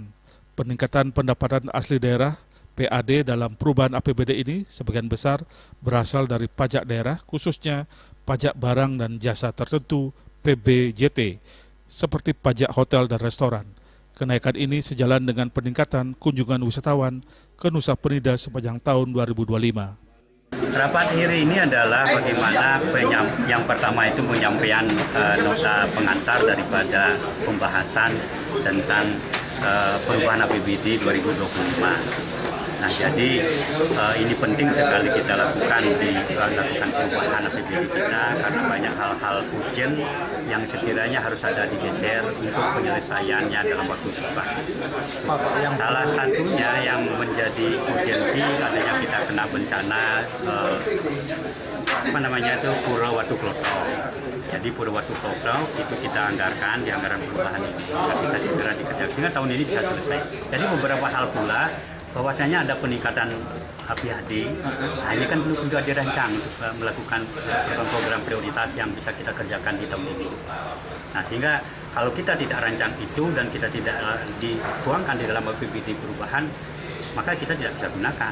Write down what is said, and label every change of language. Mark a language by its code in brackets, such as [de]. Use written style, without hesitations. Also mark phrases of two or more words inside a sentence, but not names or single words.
[id] Peningkatan pendapatan asli daerah PAD dalam perubahan APBD ini sebagian besar berasal dari pajak daerah, khususnya pajak barang dan jasa tertentu PBJT, seperti pajak hotel dan restoran. Kenaikan ini sejalan dengan peningkatan kunjungan wisatawan ke Nusa Penida sepanjang tahun 2025. Rapat hari ini adalah bagaimana yang pertama itu penyampaian nota pengantar daripada pembahasan tentang perubahan APBD 2025. Nah, jadi ini penting sekali kita lakukan perubahan APBD kita karena banyak hal-hal urgent yang sekiranya harus ada digeser untuk penyelesaiannya dalam waktu cepat. Salah satunya yang menjadi urgensi adanya kita kena bencana Pura Watu Kloto. Jadi Pura Watu Kloto itu kita anggarkan di anggaran perubahan ini bisa segera dikerjakan sehingga tahun ini bisa selesai. Jadi beberapa hal pula bahwasanya ada peningkatan APBD, hanya kan belum juga dirancang untuk melakukan program prioritas yang bisa kita kerjakan di tahun ini. Nah, sehingga kalau kita tidak rancang itu dan kita tidak dituangkan di dalam APBD perubahan, maka kita tidak bisa gunakan.